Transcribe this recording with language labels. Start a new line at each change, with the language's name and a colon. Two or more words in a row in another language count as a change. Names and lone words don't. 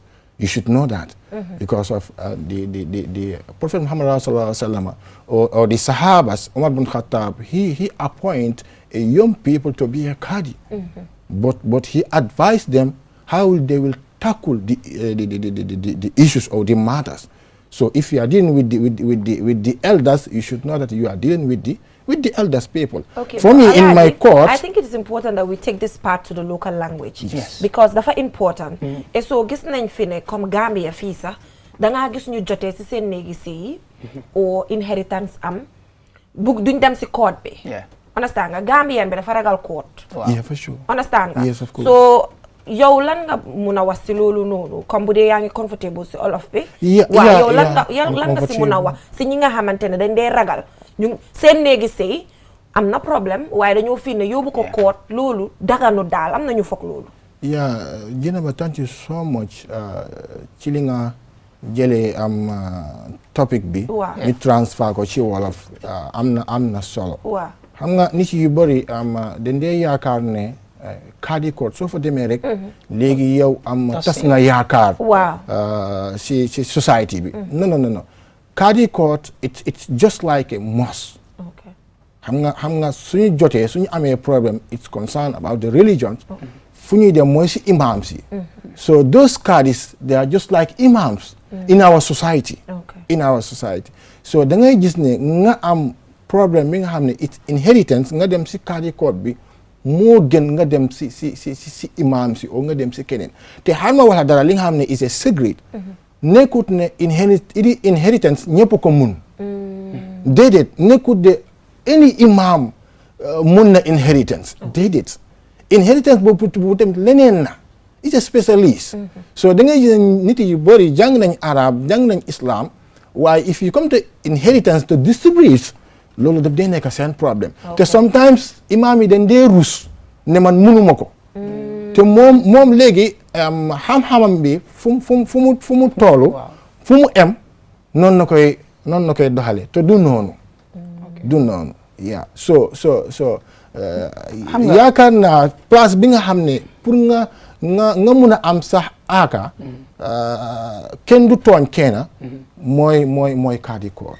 English: You should know that because of the Prophet Muhammad sallallahu alaihi wasallam or the Sahabas, Umar bin Khattab, he appoint a young people to be a Qadi, but he advised them how they will tackle the issues or the matters. So if you are dealing with the elders, you should know that you are dealing with the elders people. Okay, for me, in my court, I think it is important that we take this part to the local language. Yes. Because that's important. And so
Wolof: gis nañ fi ne comme Gambia fii sax da nga gis ñu jotee ci seen néegi sëy
English: or inheritance
Wolof: am bug duñ dem ci court bi.
English: Yeah.
Wolof: Understand nga Gambian bi dafa ragal court.
English: Wow. yeah, for sure.
Wolof: Understand nga?
English: Yes, of course.
Wolof: So yow lan nga mun a wax ci loolu noonu comme bu dee yaa ngi comfortable ci olof bi. waaw yow lan nga ci mun a wax ci ñi nga xamante ne dañ dee ragal ñu seen néegi sëy am na problème waaye dañoo fi ne yóbbu ko court loolu daganu daal am na ñu foog loolu.
English: Yeah, Jenaba, thank you so much.
Wolof: Ci li nga jëlee topic bi. Waaw. ñu transfer ko ci wolof am na solo. waaw xam nga nit yu bëri dañ dee yaakaar ne Qadi court soo fa demee rek léegi yow tas nga yaakaar si society bi no Qadi court
English: it's just like a mosque. okay.
Wolof: xam nga suñu jotee suñu amee problème
English: it's concerned about the religions
Wolof: fu ñuy dem mooy si imams yi
English: so those Qadis they are just like imams in our society. Okay. In our society
Wolof: so da ngay gis ne nga am problème bi nga xam ne
English: it's inheritance
Wolof: nga dem si Qadi court bi moo gën nga dem si imam si o nga dem si keneen te xam nga wala dara li nga xam ne
English: is a secret
Wolof: nekkut ne inheritance ñëpp ko mun déedéet nekkut de any imam mun na inheritance déedéet inheritance boobu tamit leneen na
English: it's a specialist
Wolof: so da ngay gis nit yu bëri jàng nañ arab jàng nañ islam waaye
English: if you come to inheritance to distribute
Wolof: loolu daf dee nekk seen problème te sometimes imam yi dañ dee rus ne man munuma ko te moom léegi xam-xamam bi fu mu toolu fu mu em noonu na koy doxale te du noonu yeah so yaakaar naa place bi nga xam ne pour nga mun a am sax aaka kenn du tooñ kenn mooy Qadi court.